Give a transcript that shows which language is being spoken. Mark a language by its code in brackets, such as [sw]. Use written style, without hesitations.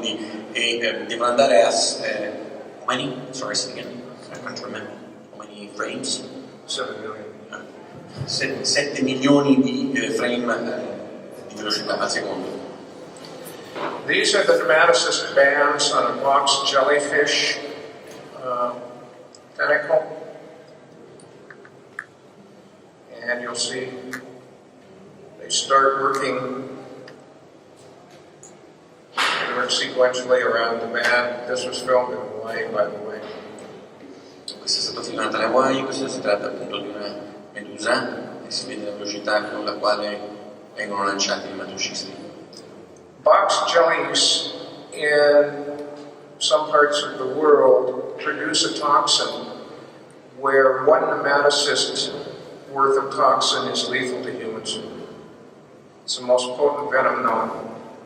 [it] Quindi devono andare a [en] how many? Sorry, again. I can't remember. How many frames? 7 million. [it] 7 milioni di frame di velocità al secondo. [en] These are the nematocyst bands on a box jellyfish tentacle, and you'll see they start working sequentially around the band. This was filmed in Hawaii, by the way. [it] Questa è stata filmata a Hawaii, questa si tratta appunto di una medusa e si vede la velocità con la quale vengono lanciati i nematocisti. [en] Box jellies in some parts of the world produce a toxin where one nematocyst worth of toxin is lethal to humans. It's the most potent venom known.